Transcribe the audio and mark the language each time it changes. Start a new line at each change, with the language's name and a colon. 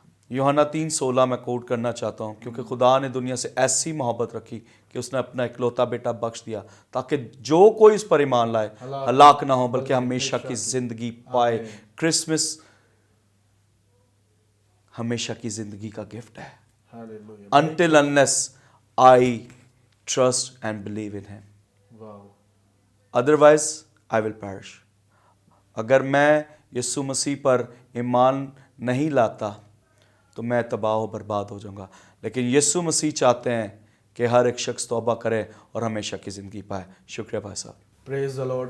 Urdu: یوحنا 3:16 میں کوٹ کرنا چاہتا ہوں، کیونکہ خدا نے دنیا سے ایسی محبت رکھی کہ اس نے اپنا اکلوتا بیٹا بخش دیا تاکہ جو کوئی اس پر ایمان لائے ہلاک نہ ہو بلکہ ہمیشہ کی زندگی پائے. کرسمس ہمیشہ کی زندگی کا گفٹ ہے.
English: Until unless I trust and believe in him. Otherwise I will perish.
Urdu: اگر میں یسوع مسیح پر ایمان نہیں لاتا تو میں تباہ و برباد ہو جاؤں گا. لیکن یسوع مسیح چاہتے ہیں کہ ہر ایک شخص توبہ کرے اور ہمیشہ کی زندگی پائے. شکریہ بھائی صاحب.
English: Praise the lord.